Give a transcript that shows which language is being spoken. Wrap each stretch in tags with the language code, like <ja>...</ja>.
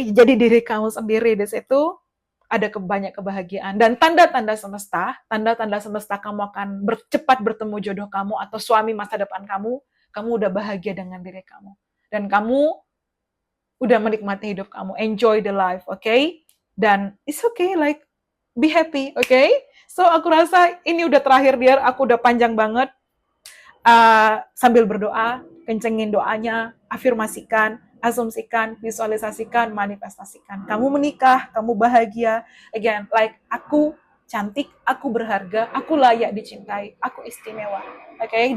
<id>Jadi diri kamu sendiri di situ, ada banyak kebahagiaan. Dan tanda-tanda semesta kamu akan cepat bertemu jodoh kamu atau suami masa depan kamu udah bahagia dengan diri kamu. Dan kamu udah menikmati hidup kamu,</id> <en>enjoy the life, okay?</en> <id>Dan</id> <en>it's okay, like, be happy, okay?</en> <id>So, aku rasa ini udah terakhir, dear. Aku udah panjang banget. Sambil berdoa, kencengin doanya, afirmasikan, asumsikan, visualisasikan, manifestasikan. Kamu menikah, kamu bahagia. Again, like, aku cantik, aku berharga, aku layak dicintai, aku istimewa. Okay?</id>